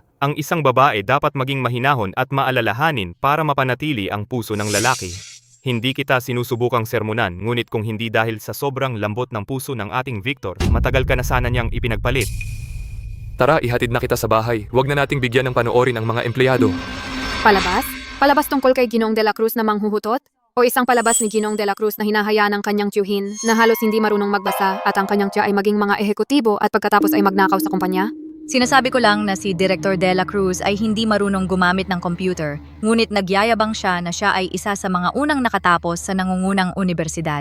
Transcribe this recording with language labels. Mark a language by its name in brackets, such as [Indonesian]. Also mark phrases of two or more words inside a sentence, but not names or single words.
[Filipino] Ang isang babae dapat maging mahinahon at maalalahanin para mapanatili ang puso ng lalaki. Hindi kita sinusubukang sermonan, ngunit kung hindi dahil sa sobrang lambot ng puso ng ating Victor, matagal ka na sana niyang ipinagpalit. Tara, ihatid na kita sa bahay. Huwag na nating bigyan ng panoorin ang mga empleyado. Palabas? Palabas tungkol kay Ginoong de la Cruz na manghuhutot? O isang palabas ni Ginoong de la Cruz na hinahayaan ng kanyang tiyuhin na halos hindi marunong magbasa at ang kanyang tiya ay maging mga ehekutibo at pagkatapos ay magnakaw sa kumpanya? Sinasabi ko lang na si Director De La Cruz ay hindi marunong gumamit ng computer, ngunit nagyayabang siya na siya ay isa sa mga unang nakatapos sa nangungunang universidad.